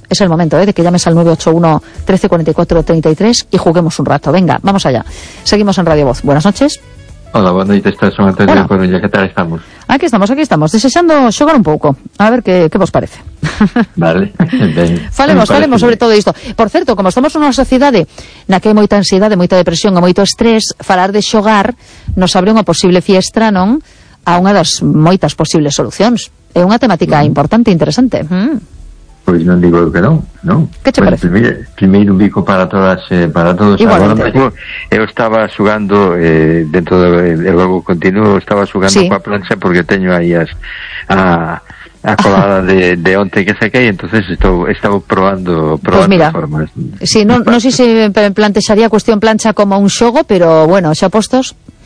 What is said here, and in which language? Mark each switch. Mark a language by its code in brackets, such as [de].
[es] Es el momento de que llames al 981-1344-33 y juguemos un rato. Venga, vamos allá. Seguimos en Radio Voz. Buenas noches. Hola, buenas noches. Soy Antonio. Hola. Bueno, ya, ¿qué tal estamos? Aquí estamos. Deseando jugar un poco. A ver qué vos parece. Vale. [gl] Falemos sobre todo esto. Por cierto, como estamos en una sociedade na que hai moita ansiedade, de moita depresión, de moito estrés, falar de xogar nos abre unha posible fiestra, non? A unha das moitas posibles solucións. É unha temática importante e interesante. Pois non digo que non, non? Que te parece? Primeiro un bico para todas, para todos. Igualmente. Agora mesmo eu estaba xogando dentro do logo continuo, estaba xogando coa plancha porque teño aí a colada de onte que se quei, entonces estaba probando [es] pues mira, formas. Sí, no sé si plantexaría cuestión plancha como un xogo, pero bueno, [gl] xa postos.